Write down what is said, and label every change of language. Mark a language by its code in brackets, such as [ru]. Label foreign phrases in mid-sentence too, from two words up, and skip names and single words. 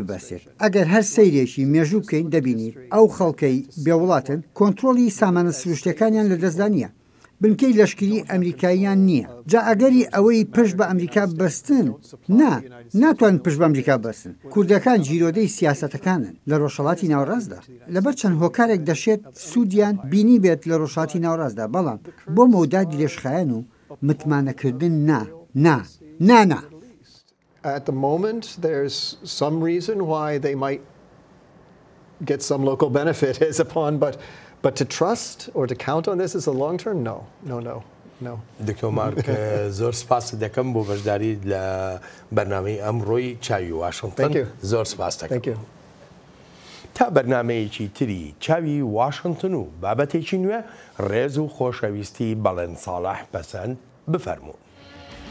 [ckb] ببەستێت ئەگەر هەر سەیرێکی مێژوو بکەین دەبینیت ئەو خەڵکەی بێوڵاتن کۆنتترۆلی سامانە سروشتەکانیان لە دەستدانە بنکەی لەشکری ئەمریکاییان نییە جا ئەگەری ئەوەی پشت بە ئەمریکا بەستن ناتوان پشت بە ئەمریکا بەستن کوردەکان جیرۆدەی سیاسەتەکانن لە ڕۆژهەڵاتی ناوەڕاستدا لەبەر چەند هۆکارێک دەشێت سوودیان بینی بێت لە ڕۆژهەڵاتی ناوەڕاستدا بەڵام بۆ مەوداد درێژخایەن و متمانەکردن نا [en] At the moment, there's some reason why they might get some local benefit as upon, but to trust or to count on this as a long term, no. [ckb] دکتۆر مارک زۆر سپاس دەکەم بۆ بەشداری لە بەرنامەی ئەمڕۆی چاوی واشنگتن زۆر سپاس دەکەم. تا بەرنمەیەکی تری چاوی واشنگتن و بابەتێکی نوێ ڕێز و خۆشەویستی بەڵێن ساڵح پەسەند بفەرموون.